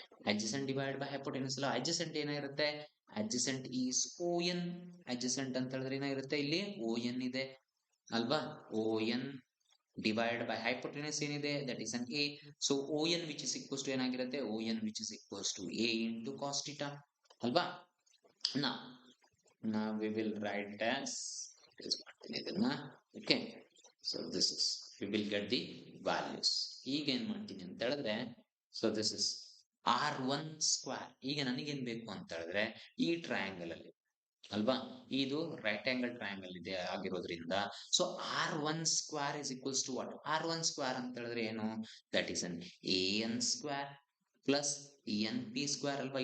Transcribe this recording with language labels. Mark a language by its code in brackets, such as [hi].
[en] Adjacent divide by hypotenuse ಅಲ್ಲ adjacent ಏನಾಗಿರುತ್ತೆ adjacent is O N. [kn] Adjacent ಅಂತ ಹೇಳಿದ್ರೆ ಏನಾಗಿರುತ್ತೆ ಇಲ್ಲಿ ಓ ಎನ್ ಇದೆ ಅಲ್ವಾ? [en] O N divide by hypotenuse ಏನಿದೆ that is an A. So O N which is equals to ಏನಾಗಿರುತ್ತೆ O N which is equals to A into cos theta ಅಲ್ವಾ? now we will write as is [kn] ಮಾಡ್ತೀನಿ ಇದನ್ನ [en] Okay. So this is we will get the values. [kn] ಈಗ ಏನ್ ಮಾಡ್ತೀನಿ ಅಂತ ಹೇಳಿದ್ರೆ [en] so this is [kn] R1 square. ಈಗ ನನಗೇನ್ ಬೇಕು ಅಂತ ಹೇಳಿದ್ರೆ ಈ ಟ್ರಯಾಂಗಲ್ ಅಲ್ಲಿ ಅಲ್ವಾ ಇದು ರೈಟ್ ಆಂಗಲ್ ಟ್ರಯಾಂಗಲ್ ಇದೆ ಆಗಿರೋದ್ರಿಂದ [en] So R1 square is equals to what? R1 square [kn] ಅಂತ ಹೇಳಿದ್ರೆ ಏನು [en] That is an A N square plus N P square ಅಲ್ವಾ?